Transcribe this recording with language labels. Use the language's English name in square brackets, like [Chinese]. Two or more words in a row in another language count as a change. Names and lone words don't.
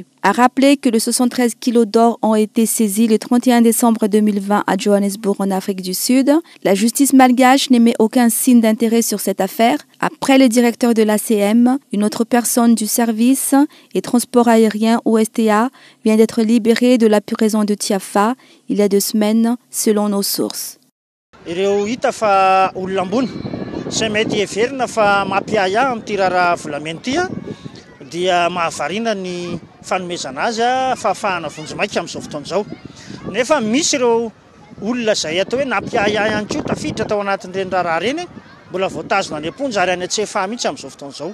[French] À rappeler que les 73 kilos d'or ont été saisis le 31 décembre 2020 à Johannesburg en Afrique du Sud. La justice malgache n'émet aucun signe d'intérêt sur cette affaire. Après le directeur de l'ACM, une autre personne du service et transport aérien OSTA vient d'être libérée de la prison de Tiafa il y a 2 semaines, selon nos sources. [Malagasy] Sy mety everina fa mampiaya amin'ity raharaha volamena ity dia mahavarina ny fanomezana azy fahafahana vonjimaika amin'izao fotoana izao. Nefa misy ireo olona izay atao hoe nampiaya ihany koa tafiditra tao anatin'ireny raharaha reny mbola voatazona any am-ponja ary any antsefa mihitsy amin'izao fotoana izao.